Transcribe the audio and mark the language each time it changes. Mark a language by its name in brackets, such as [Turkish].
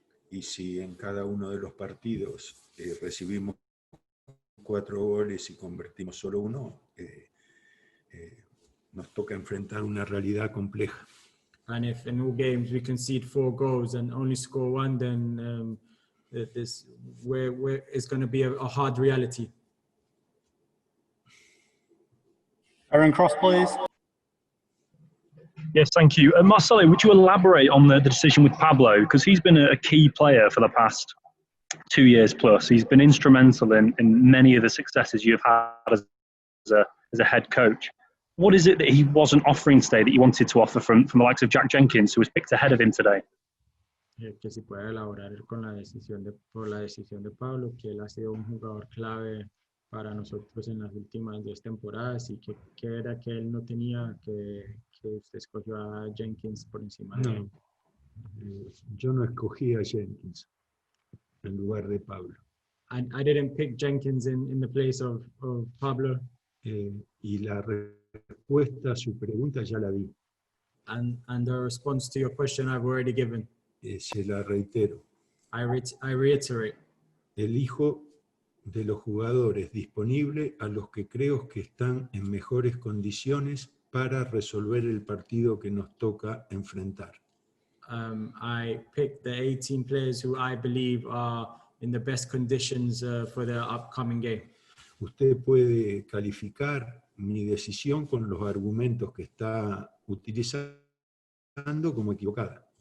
[Spanish] Y si en cada uno de los partidos recibimos 4 goles y convertimos solo 1, nos toca enfrentar una realidad compleja. [English] And if in all games we concede 4 goals and only score 1, then it's going to be a hard reality. Aaron Cross, please. Yes, thank you. Marcelo, would you elaborate on the decision with Pablo? Because he's been a key player for the past 2 years plus. He's been instrumental in many of the successes you've had as a head coach. What is it that he wasn't offering today that you wanted to offer from the likes of Jack Jenkins, who was picked ahead of him today? [Spanish] Que si puede elaborar por la decisión de Pablo, que él ha sido un jugador clave para nosotros en las últimas 2 temporadas y que era que él no tenía, que usted escogió a Jenkins por encima de él. Yo no escogí a Jenkins en lugar de Pablo. [English] I didn't pick Jenkins in the place of Pablo. [Spanish] Y la respuesta a su pregunta ya la di. [English] And the response to your question I've already given. [Spanish] Se la reitero. [English] I reiterate. [Spanish] Elijo de los jugadores disponibles a los que creo que están en mejores condiciones para resolver el partido que nos toca enfrentar. [English] I picked the 18 players who I believe are in the best conditions for the upcoming game. [Spanish] Usted puede calificar mi decisión con los argumentos que está utilizando como equivocada.